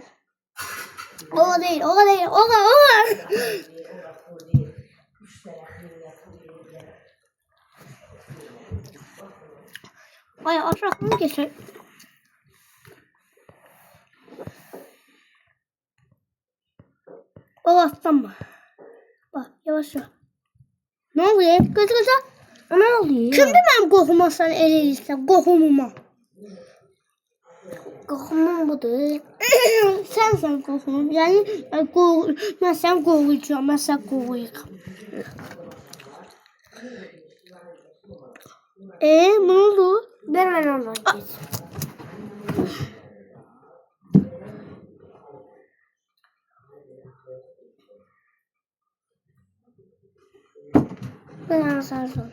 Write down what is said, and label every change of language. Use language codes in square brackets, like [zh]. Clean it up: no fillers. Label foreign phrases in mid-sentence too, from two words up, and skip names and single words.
[tr] O değil. Ay aşağı mı geçer? O alttan mı? Bak yavaş. Ne oluyor? Kaç. Ne oluyor? [az] Kimdi benim qoxuma sən elə edirsən? Qoxumuma. Qoxumum budur. Sən qoxumum. Yəni mən sən qoruyacağam, mən sən qoruyacağam. [tr] Ne oldu? Ver ben ondan geç. Ben sardım.